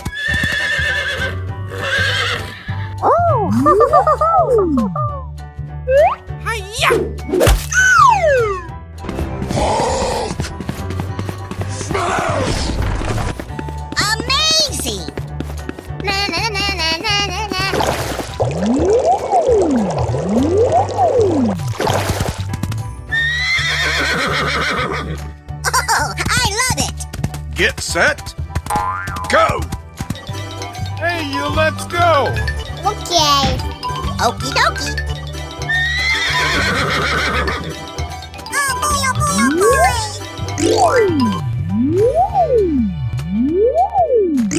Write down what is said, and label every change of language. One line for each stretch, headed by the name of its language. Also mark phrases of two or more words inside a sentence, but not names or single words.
English: Amazing! Na na na na na na na. Oh, I love it! Get set, go! Hey, you, let's go. Okay. Okie dokie. Oh boy, oh boy, oh boy!